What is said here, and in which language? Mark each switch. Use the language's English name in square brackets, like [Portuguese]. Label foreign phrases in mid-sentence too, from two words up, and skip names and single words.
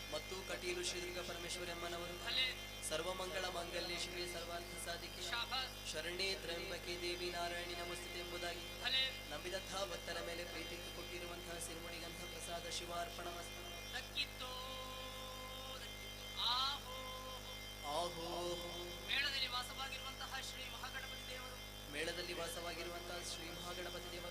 [Kannada] ಮತ್ತು ಕಟೀಲು ಶ್ರೀದುರ್ಗ ಪರಮೇಶ್ವರಿ ಅಮ್ಮನವರು ಭಲೆ [Sanskrit] ಸರ್ವಮಂಗಳ ಮಾಂಗಲ್ಯ ಶಿವೆ ಸರ್ವಾರ್ಥ ಸಾಧಿಕೆ [Kannada] ಶಾಬಾಸ್ [Sanskrit] ಶರಣೆ ತ್ರಯಂಬಕೆ ದೇವಿ ನಾರಾಯಣಿ ನಮಸ್ತೆ ಎಂಬುದಾಗಿ [Kannada] ಭಲೆ ನಂಬಿದಂತಹ ಭಕ್ತರ ಮೇಲೆ ಪ್ರೀತಿ ಕೊಟ್ಟಿರುವಂತಹ ಸಿರಿಮುಡಿಗಂಥ ಪ್ರಸಾದ ಶಿವಾರ್ಪಣ ಮಸ್ತು ದಕ್ಕಿತ್ತೋ ಆಹೋ ಆಹೋ ಮೇಳದಲ್ಲಿ ವಾಸವಾಗಿರುವಂತಹ ಶ್ರೀ ಮಹಾಗಣಪತಿ ದೇವರು ಮೇಳದಲ್ಲಿ ವಾಸವಾಗಿರುವಂತಹ ಶ್ರೀ ಮಹಾಗಣಪತಿ ದೇವರು